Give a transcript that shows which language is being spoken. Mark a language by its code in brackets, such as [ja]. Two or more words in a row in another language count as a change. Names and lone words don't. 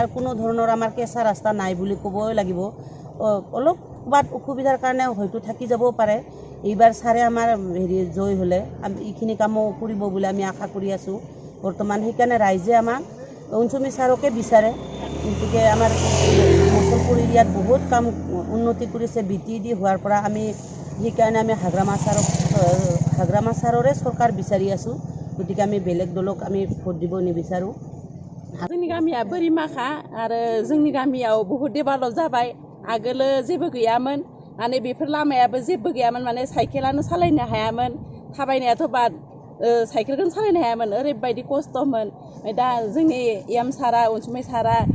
[as] কোনো ধৰণৰ আমাৰ কেঁচা ৰাস্তা নাই বুলি ক'বই লাগিব অলপ ক'ৰবাত অসুবিধাৰ কাৰণে হয়তো থাকি যাবও পাৰে এইবাৰ ছাৰে আমাৰ জয় হ'লে আমি এইখিনি কামো কৰিব বুলি আমি আশা কৰি আছোঁ বৰ্তমান সেইকাৰণে ৰাইজে আমাক উনচুমি ছাৰকে বিচাৰে গতিকে আমাৰ মুছলপুৰ এৰিয়াত বহুত কাম উন্নতি কৰিছে BTD হোৱাৰ পৰা আমি সেইকাৰণে আমি হাগ্ৰামা ছাৰৰে চৰকাৰ বিচাৰি আছোঁ গতিকে আমি বেলেগ দলক আমি ভোট দিব নিবিচাৰোঁ। [brx] जोंनि गामिया बोरिमाखा आरो जोंनि गामियाव बहुत डेभेलप जाबाय आगोल जेबो गैयामोन माने बेफोर लामायाबो जेबो गैयामोन माने साइकेलानो सालायनो हायामोन थाबायनायाथ' बाद साइकेलखौनो सालायनो हायामोन ओरैबायदि खस्थ'मोन दा जोंनि सारा उनसुमै सारा